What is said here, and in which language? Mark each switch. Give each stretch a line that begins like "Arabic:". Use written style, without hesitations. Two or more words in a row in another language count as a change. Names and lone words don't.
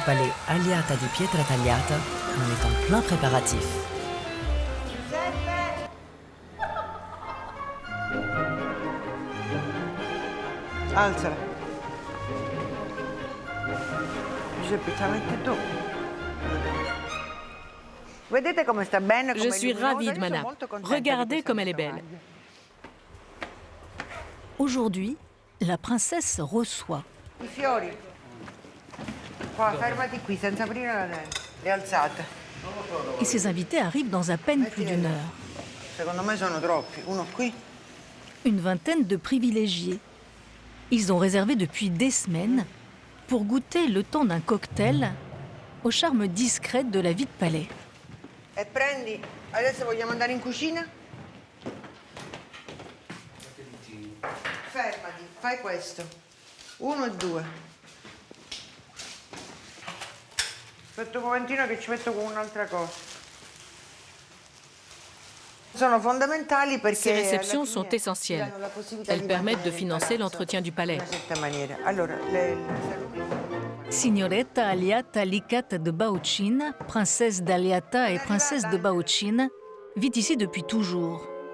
French: palais Aliata di Pietra Tagliata, on est en plein préparatif.
Italian: Alzala. Giuseppe, te la metti tu.
French: Je suis ravie de ma nappe. Regardez comme elle est belle. Aujourd'hui, la princesse reçoit.
Italian: I fiori. Qua, fermati qui, senza aprire la tenda. Le alzate.
French: Et ses invités arrivent dans à peine plus d'une heure.
Italian: Secondo me sono troppi. Uno qui.
French: Une vingtaine de privilégiés. Ils ont réservé depuis des semaines pour goûter le temps d'un cocktail au charme discret de la vie de palais.
Italian: E prendi. Adesso vogliamo andare in cucina? Fermati, fai questo. 1 e 2. Aspetta un momentino che ci metto con un'altra cosa.
French: Ces réceptions sont essentielles. Elles permettent de financer l'entretien du palais. Signoretta Aliata Licata de Baocin, princesse d'Aliata et princesse de Baocin, vit ici depuis toujours.